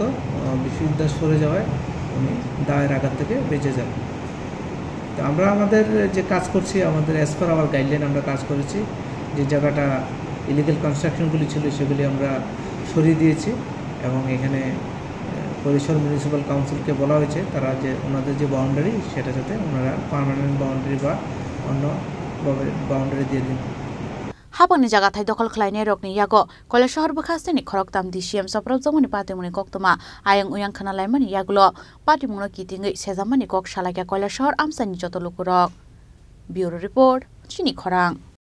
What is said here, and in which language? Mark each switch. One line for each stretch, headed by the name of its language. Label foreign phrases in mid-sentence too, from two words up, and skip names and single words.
Bangla: বিশ্বজিৎ দাস সরে যাওয়ায় উনি দায়ের আঘাত থেকে বেঁচে যান তো আমরা আমাদের যে কাজ করছি আমাদের
English: as per our guideline
Bangla: আমরা কাজ করেছি যে জায়গাটা ইলিগাল কনস্ট্রাকশনগুলি ছিল সেগুলি আমরা সরিয়ে দিয়েছি এবং এখানে কৈলাসহর মিউনিসিপ্যাল কাউন্সিলকে বলা হয়েছে তারা যে ওনাদের যে বাউন্ডারি সেটা যাতে ওনারা
English: permanent boundary
Bangla: বা অন্যভাবে বাউন্ডারি দিয়ে দিন
Kok Borok: Habangni jaga thai dokol khlainai rokni yago Kailasahar bkhasteni khoroktam DCM soprop jamani patimuni koktoma ayang uyang khana laimani yagulo patimungno kitingai sejamani kok salakya Kailasahar amsani joto lukurok
English: Bureau Report
Kok Borok: Chini Khorang